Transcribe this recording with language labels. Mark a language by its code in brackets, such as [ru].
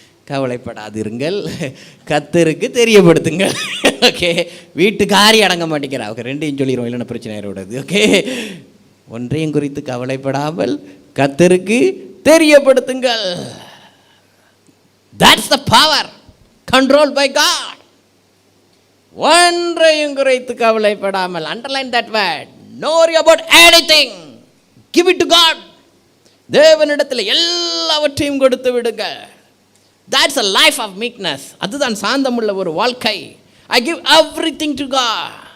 [ta] கவலைப்படாதிருங்கள், கர்த்தருக்கு தெரியப்படுத்துங்க. ஓகே, வீட்டுக்காரி அடங்க மாட்டேங்கிறா. ஓகே, ரெண்டையும் சொல்லிடுவோம், இல்லைன்னா பிரச்சனை ஆயிடுது. ஓகே, ஒன்றையும் குறித்து கவலைப்படாமல் கர்த்தருக்கு தெரியப்படுத்துங்கள். [en] That's the power controlled by God. [ta] ஒன்றையும் குறித்து கவலைப்படாமல், [en] underline that word, no worry about anything, give it to God. [ta] தேவனிடத்தில் எல்லாவற்றையும் கொடுத்து விடுங்க. [en] That's a life of meekness. [ta] அதுதான் சாந்தமுள்ள ஒரு வாழ்க்கை. [en] I give everything to God.